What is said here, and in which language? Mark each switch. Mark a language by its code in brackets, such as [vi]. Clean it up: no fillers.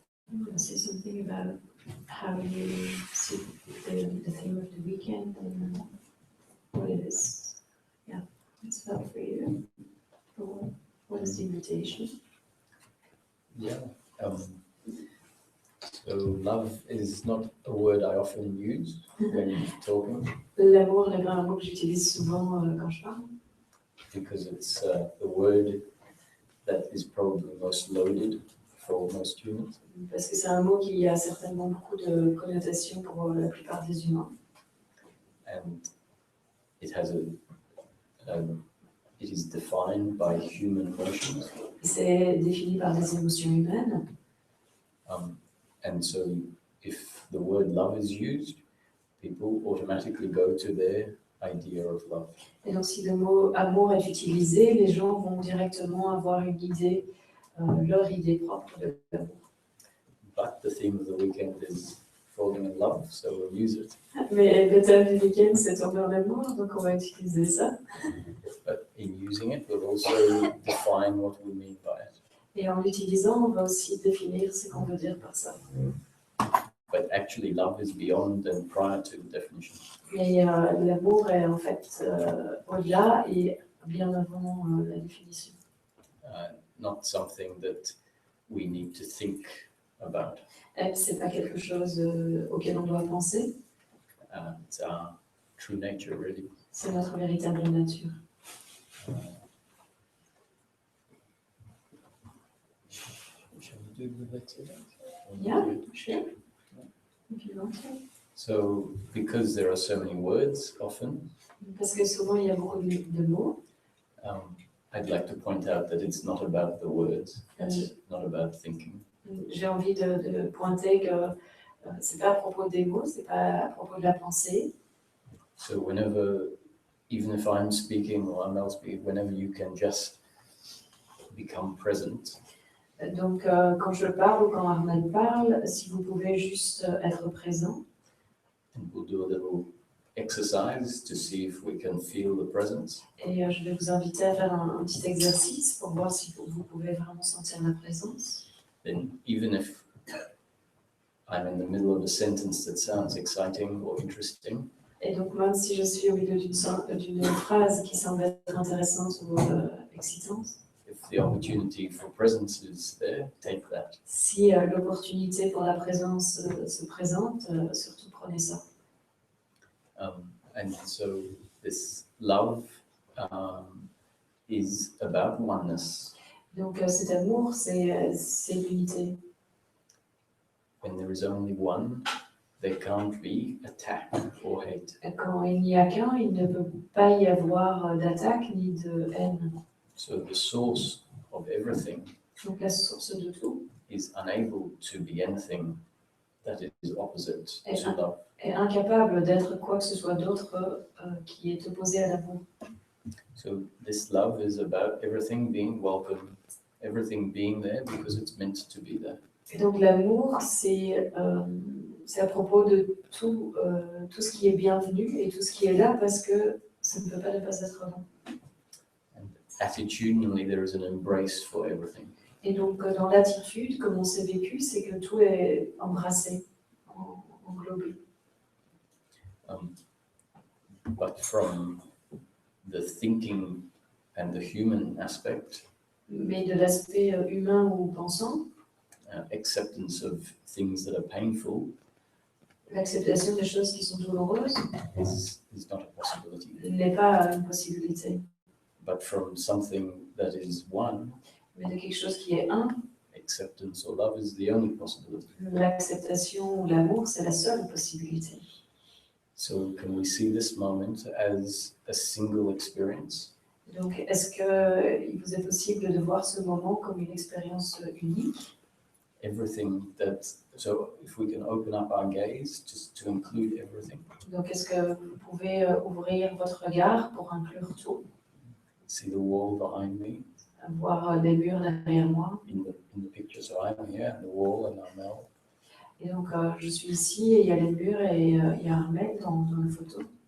[en] I want to say something about how you see the theme of the weekend and what it is. Yeah, it's felt for you. What is the invitation? Yeah. So love is not a word I often use when talking. [fr] L'amour n'est pas un mot que j'utilise souvent quand je parle. [en] Because it's the word that is probably most loaded for most humans. [fr] Parce que c'est un mot qui a certainement beaucoup de connotations pour la plupart des humains. [en] And it has it is defined by human emotions. [fr] C'est défini par des émotions humaines. [en] And so if the word love is used, people automatically go to their idea of love. [fr] Et donc si le mot amour est utilisé, les gens vont directement avoir une idée, leur idée propre de l'amour. [en] But the theme of the weekend is falling in love, so we'll use it. [fr] Mais le thème du week-end, c'est tomber en amour, donc on va utiliser ça. [en] But in using it, we'll also define what we mean by it. [fr] Et en l'utilisant, on va aussi définir ce qu'on veut dire par ça. [en] But actually, love is beyond and prior to the definition. [fr] Mais l'amour est en fait au-delà et bien avant la définition. [en] Not something that we need to think about. [fr] C'est pas quelque chose auquel on doit penser. [en] It's our true nature, really. [fr] C'est notre véritable nature. [en] Shall we do the next one? Yeah, sure. If you want to. So, because there are so many words often, [fr] Parce que souvent il y a beaucoup de mots. [en] I'd like to point out that it's not about the words, it's not about thinking. [fr] J'ai envie de pointer que c'est pas à propos des mots, c'est pas à propos de la pensée. [en] So whenever, even if I'm speaking or Armelle speaking, whenever you can just become present. [fr] Donc quand je parle ou quand Armelle parle, si vous pouvez juste être présent. [en] And we'll do a little exercise to see if we can feel the presence. [fr] Et je vais vous inviter à faire un petit exercice pour voir si vous pouvez vraiment sentir la présence. [en] Then even if I'm in the middle of a sentence that sounds exciting or interesting, [fr] Et donc même si je suis au milieu d'une phrase qui semble être intéressante ou excitante, [en] if the opportunity for presence is there, take that. [fr] si l'opportunité pour la présence se présente, surtout prenez ça. [en] And so this love is about oneness. [fr] Donc cet amour, c'est l'unité. [en] When there is only one, there can't be attack or hate. [fr] Quand il n'y a qu'un, il ne peut pas y avoir d'attaque ni de haine. [en] So the source of everything [fr] Donc la source de tout [en] is unable to be anything that is opposite to love. [fr] est incapable d'être quoi que ce soit d'autre qui est opposé à l'amour. [en] So this love is about everything being welcome, everything being there because it's meant to be there. [fr] Et donc l'amour, c'est à propos de tout ce qui est bienvenu et tout ce qui est là parce que ça ne peut pas ne pas être là. [en] And attitudinally, there is an embrace for everything. [fr] Et donc dans l'attitude, comme on s'est vécu, c'est que tout est embrassé, englobé. [en] But from the thinking and the human aspect, [fr] Mais de l'aspect humain ou pensant, [en] acceptance of things that are painful [fr] l'acceptation des choses qui sont douloureuses [en] is not a possibility. [fr] n'est pas une possibilité. [en] But from something that is one, [fr] Mais de quelque chose qui est un, [en] acceptance or love is the only possibility. [fr] l'acceptation ou l'amour, c'est la seule possibilité. [en] So can we see this moment as a single experience? [fr] Donc, est-ce qu'il vous est possible de voir ce moment comme une expérience unique? [en] Everything that, so if we can open up our gaze just to include everything. [fr] Donc, est-ce que vous pouvez ouvrir votre regard pour inclure tout? [en] See the wall behind me [fr] Voir des murs derrière moi. [en] in the picture. So I'm here and the wall and Armelle. [fr] Et donc, je suis ici et il y a les murs et il y a Armelle dans la photo.